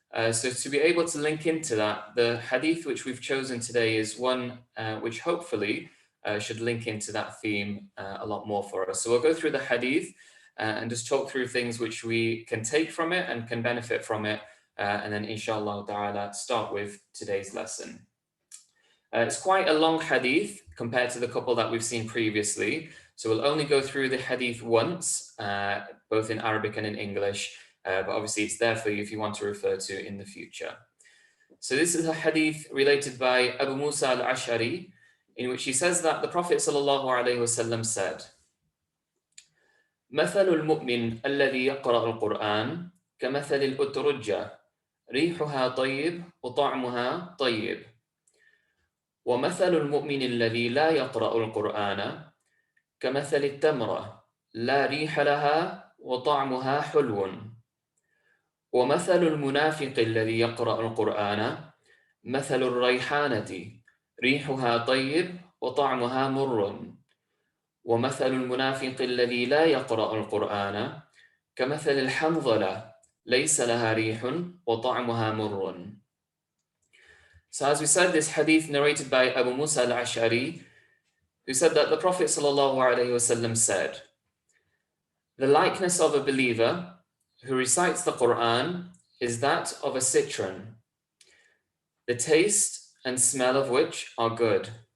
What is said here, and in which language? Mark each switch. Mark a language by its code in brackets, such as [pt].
[en] So to be able to link into that, the hadith which we've chosen today is one which hopefully should link into that theme a lot more for us. So we'll go through the hadith and just talk through things which we can take from it and can benefit from it, and then inshallah ta'ala start with today's lesson. It's quite a long hadith compared to the couple that we've seen previously. So we'll only go through the hadith once, both in Arabic and in English. But obviously it's there for you if you want to refer to in the future. So this is a hadith related by Abu Musa al-Ash'ari, in which he says that the Prophet sallallahu alaihi wasallam said, [ar] مثل المؤمن الذي يقرأ القرآن كمثل الأترجة ريحها طيب وطعمها طيب ومثل المؤمن الذي لا يقرأ القرآن كمثل التمرة لا ريح لها وطعمها حلو ومثل المنافق الذي يقرأ القرآن مثل الريحانة ريحها طيب وطعمها مر ومثل المنافق الذي لا يقرأ القرآن كمثل الحنظلة ليس لها ريح وطعمها مر. [en] So as we said, this hadith narrated by Abu Musa al-Ash'ari, who said that the Prophet sallallahu alaihi wasallam said, the likeness of a believer who recites the Quran is that of a citron, the taste and smell of which are good.